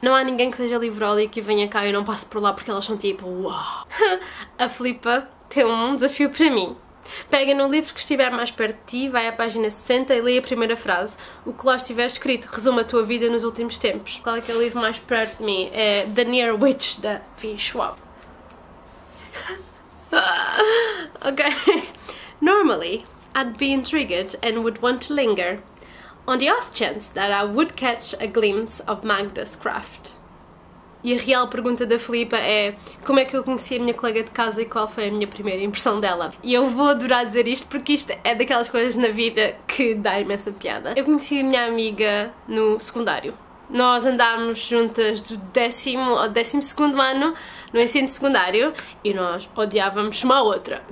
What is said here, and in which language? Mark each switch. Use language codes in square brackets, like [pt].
[pt] Não há ninguém que seja livrólico e venha cá e não passe por lá porque elas são tipo uau. A Filipa tem um desafio para mim. Pega no livro que estiver mais perto de ti, vai à página 60 e lê a primeira frase. O que lá estiver escrito resume a tua vida nos últimos tempos. Qual é que é o livro mais perto de mim? É The Near Witch, da V. Schwab. [en] Okay. Normally, I'd be intrigued and would want to linger. On the off chance that I would catch a glimpse of Magda's craft. [pt] E a real pergunta da Filipa é: como é que eu conheci a minha colega de casa e qual foi a minha primeira impressão dela? E eu vou adorar dizer isto porque isto é daquelas coisas na vida que dá imensa piada. Eu conheci a minha amiga no secundário. Nós andámos juntas do 10º ao 12º ano no ensino secundário e nós odiávamos uma à outra.